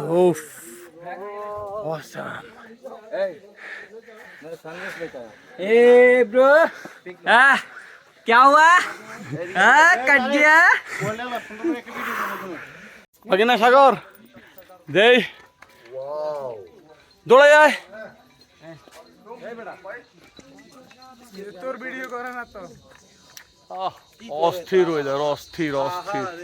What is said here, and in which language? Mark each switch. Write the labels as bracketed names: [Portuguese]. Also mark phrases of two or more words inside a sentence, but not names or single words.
[English] Awesome. Hey bro, [Hindi] क्या हुआ? कट गया? [Bangla] বাকিনা সাগর দেই দৌড়ে যায়। অস্থির ওয়েদার, অস্থির অস্থির।